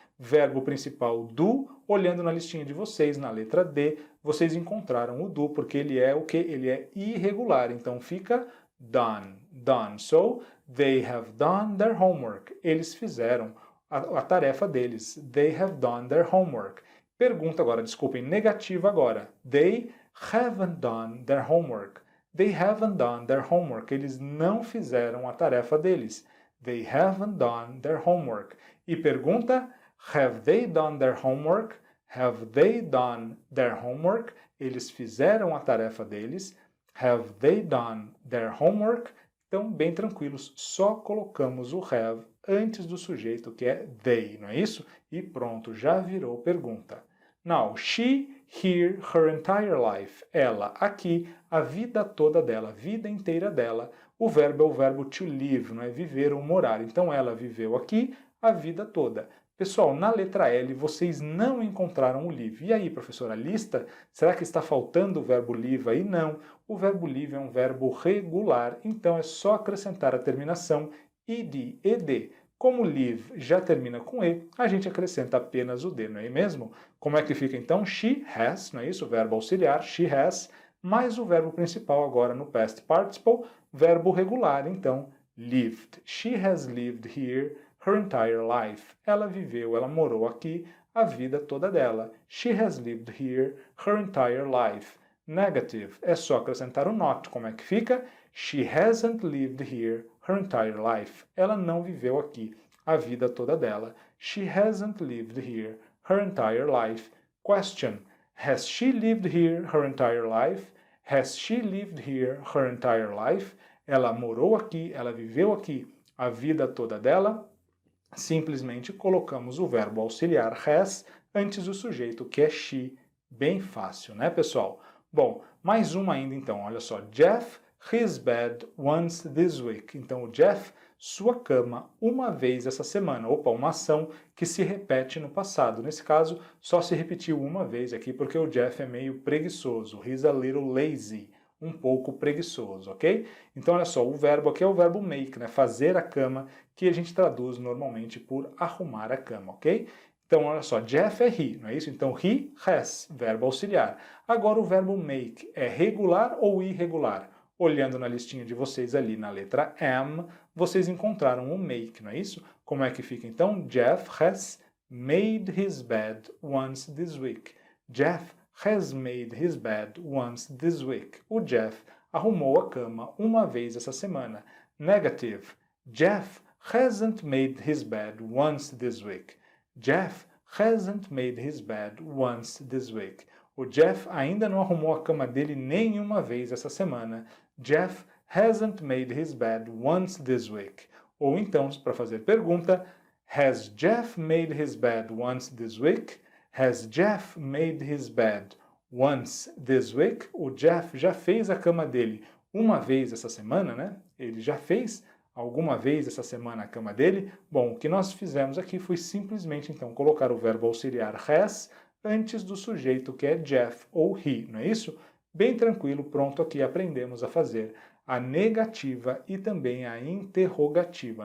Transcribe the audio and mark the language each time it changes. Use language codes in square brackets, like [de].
[pt] Verbo principal, do. Olhando na listinha de vocês, na letra D, vocês encontraram o do, porque ele é o que? Ele é irregular. Então, fica done. Done. [en] So, they have done their homework. [pt] Eles fizeram a tarefa deles. [en] They have done their homework. [pt] Pergunta agora, desculpem, negativa agora. [en] They haven't done their homework. They haven't done their homework. [pt] Eles não fizeram a tarefa deles. [en] They haven't done their homework. [pt] E pergunta, [en] have they done their homework? Have they done their homework? [pt] Eles fizeram a tarefa deles. [en] Have they done their homework? [pt] Então, bem tranquilos, só colocamos o have antes do sujeito, que é they, não é isso? E pronto, já virou pergunta. [en] Now, she, here, her entire life. [pt] Ela, aqui, a vida toda dela, a vida inteira dela. O verbo é o verbo to live, não é? Viver ou morar. Então, ela viveu aqui a vida toda. Pessoal, na letra L, vocês não encontraram o live. E aí, professora, lista? Será que está faltando o verbo live aí? Não. O verbo live é um verbo regular, então é só acrescentar a terminação id, ed. Como live já termina com E, a gente acrescenta apenas o D, não é mesmo? Como é que fica então? She has, não é isso? O verbo auxiliar, she has, mais o verbo principal agora no past participle, verbo regular, então, lived. [en] She has lived here her entire life. [pt] Ela viveu, ela morou aqui a vida toda dela. [en] She has lived here her entire life. [pt] Negative, é só acrescentar o not. Como é que fica? [en] She hasn't lived here her entire life. [pt] Ela não viveu aqui a vida toda dela. [en] She hasn't lived here her entire life. Question: has she lived here her entire life? Has she lived here her entire life? [pt] Ela morou aqui, ela viveu aqui a vida toda dela? Simplesmente colocamos o verbo auxiliar has antes do sujeito, que é she. Bem fácil, né, pessoal? Bom, mais uma ainda então, olha só. [en] Jeff, his bed once this week. [pt] Então, o Jeff, sua cama uma vez essa semana. Opa, uma ação que se repete no passado. Nesse caso, só se repetiu uma vez aqui porque o Jeff é meio preguiçoso. [en] He's a little lazy. [pt] Um pouco preguiçoso, ok? Então, olha só, o verbo aqui é o verbo make, né? Fazer a cama, que a gente traduz normalmente por arrumar a cama, ok? Então, olha só, Jeff é he, não é isso? Então, he has, verbo auxiliar. Agora, o verbo make é regular ou irregular? Olhando na listinha de vocês ali na letra am, vocês encontraram o make, não é isso? Como é que fica então? [en] Jeff has made his bed once this week. Jeff has made his bed once this week. [pt] O Jeff arrumou a cama uma vez essa semana. [en] Negative. Jeff hasn't made his bed once this week. Jeff hasn't made his bed once this week. [pt] O Jeff ainda não arrumou a cama dele nenhuma vez essa semana. [en] Jeff hasn't made his bed once this week. [pt] Ou então, para fazer pergunta, [en] has Jeff made his bed once this week? Has Jeff made his bed once this week? [pt] O Jeff já fez a cama dele uma vez essa semana, né? Ele já fez alguma vez essa semana a cama dele? Bom, o que nós fizemos aqui foi simplesmente, então, colocar o verbo auxiliar has antes do sujeito, que é Jeff ou he, não é isso? Bem tranquilo, pronto, aqui aprendemos a fazer a negativa e também a interrogativa.